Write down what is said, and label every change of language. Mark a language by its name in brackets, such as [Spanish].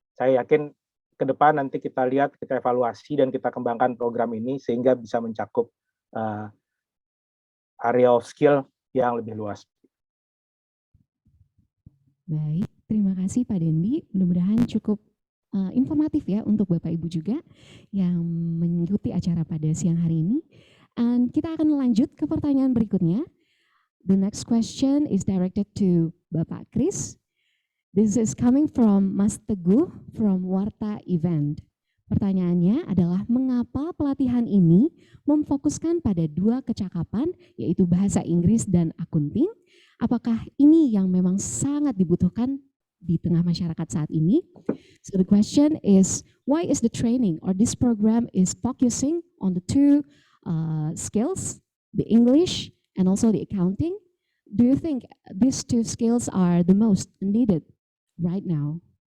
[Indonesian] Saya yakin ke depan nanti kita lihat, kita evaluasi dan kita kembangkan program ini sehingga bisa mencakup, [English] area of skill [Indonesian] yang lebih luas. Baik, terima kasih Pak Dendi. Mudah-mudahan cukup informatif ya untuk Bapak Ibu juga yang mengikuti acara pada siang hari ini. And kita akan lanjut ke pertanyaan berikutnya. [English] The next question is directed to Bapak Chris. This is coming from Mas Teguh from Warta Event. [Indonesian] Pertanyaannya adalah mengapa pelatihan ini memfokuskan pada 2 kecakapan yaitu bahasa Inggris dan akunting? Apakah ini yang memang sangat dibutuhkan di tengah masyarakat saat ini? [English] So the question is, why is the training or this program is focusing on the 2 skills, the English and also the accounting? Do you think these 2 skills are the most needed right now?